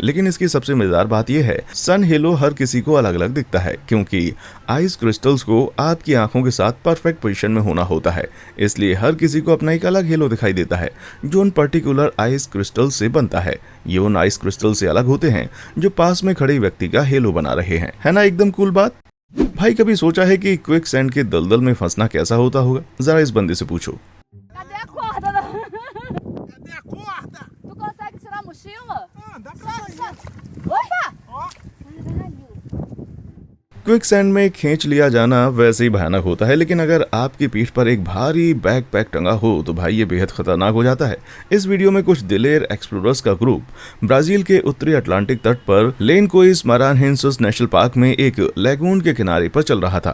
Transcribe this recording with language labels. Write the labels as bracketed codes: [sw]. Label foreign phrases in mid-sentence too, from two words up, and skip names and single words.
[hi] लेकिन इसकी सबसे मजेदार बात यह है, [en] sun halo [hi] हर किसी को अलग अलग दिखता है, क्योंकि [en] ice crystals [hi] को आपकी आंखों के साथ [en] perfect position [hi] में होना होता है, इसलिए हर किसी को अपना एक अलग हेलो दिखाई देता है जो उन [en] particular ice crystal [hi] से बनता है। ये उन [en] ice crystal [hi] से अलग होते हैं जो पास में खड़े व्यक्ति का हेलो बना रहे हैं। है ना एकदम कूल बात। भाई कभी सोचा है कि [en] quick sand [hi] के दलदल में फंसना कैसा होता होगा? जरा इस बंदे से पूछो। [pt] Cadê a corda? Cadê a corda? Tu consegue tirar a mochila? Ah, dá pra sair. Opa! Ó, Caralho. [en] quick sand [hi] में खींच लिया जाना वैसे ही भयानक होता है, लेकिन अगर आपकी पीठ पर एक भारी बैकपैक टंगा हो तो भाई ये बेहद खतरनाक हो जाता है। इस वीडियो में कुछ दिलेर एक्सप्लोरर्स का ग्रुप ब्राजील के उत्तरी अटलांटिक तट पर लेनकोइस मारानहेंसिस नेशनल पार्क में एक लैगून के किनारे पर चल रहा था।